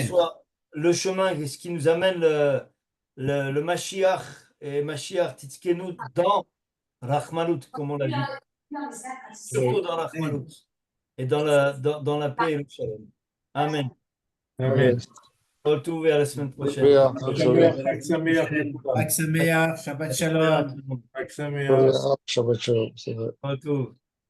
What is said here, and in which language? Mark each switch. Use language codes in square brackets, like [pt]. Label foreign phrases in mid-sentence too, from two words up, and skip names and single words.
[fr] soit le chemin, ce qui nous amène le Mashiach et [he] משיח צדקנו [fr] dans Rachmanut, comme on l'a dit, surtout dans Rachmanut et dans la paix et le shalom. Amen. Amen. [he] כל טוב et à la semaine prochaine. חג שמח לכולם. חג שמח, שבת שלום. חג שמח. שבת שלום. כל טוב.